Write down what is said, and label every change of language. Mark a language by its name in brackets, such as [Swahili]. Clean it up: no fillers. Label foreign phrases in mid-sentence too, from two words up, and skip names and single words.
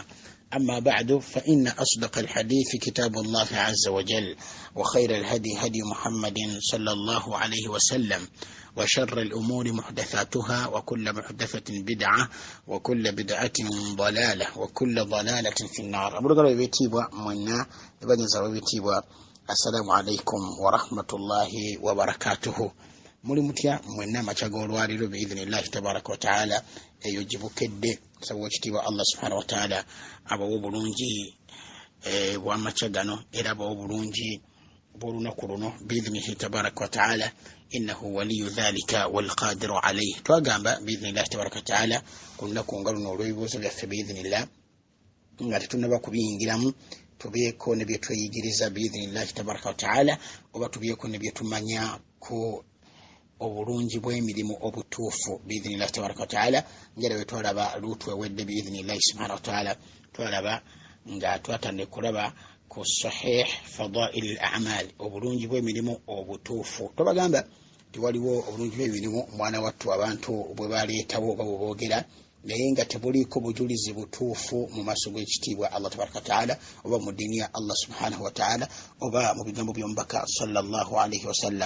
[Arabic] أما بعد، فإن أصدق الحديث كتاب الله عز وجل، وخير الهدي هدي محمد صلى الله عليه وسلم، وشر الأمور محدثاتها، وكل محدثة بدعة، وكل بدعة ضلالة، وكل ضلالة في النار. السلام عليكم ورحمة الله وبركاته. [Ganda] muri mutya mwenna machago olwaliro [Arabic] بإذن الله تبارك وتعالى [Ganda] eyojibukedde sababu kitiibwa [Arabic] الله سبحانه وتعالى [Ganda] abawo bulungi bwa machagano era abawo bulungi bw'olunaku luno [Arabic] بإذنه تبارك وتعالى إنه ولي ذلك والقادر عليه. [Ganda] Twagamba [Arabic] بإذن الله تبارك وتعالى [Ganda] ku lunaku nga luno olw'ebibuuzo byaffe biidhnillah nga tetunnaba kubiyingiramu tubyeko ne bye tweyigiriza [Arabic] بإذن الله تبارك وتعالى, [Ganda] oba tubyeko ne bye tumanya ku obulungi bw'emirimu obutuufu [Arabic] بإذن الله تبارك وتعالى. [Ganda] Ngera bwe twalaba lutu ewedde [Arabic] بإذن الله سبحانه وتعالى, [Ganda] twalaba nga twatandika kulaba ku [Arabic] صحيح فضائل الأعمال, [Ganda] obulungi bw'emirimu obutuufu. Tubagamba tiwaliwo obulungi bw'emirimu mwana wattu abantu bwe baleetawo oba bwe boogera naye nga tebuliiko bujulizi butuufu mu maaso g'ekitiibwa [Arabic] الله تبارك وتعالى, [Ganda] oba mu ddiini ya [Arabic] الله سبحانه وتعالى, [Ganda] oba mu bigambo by'omubaka [Arabic] صلى الله عليه وسلم.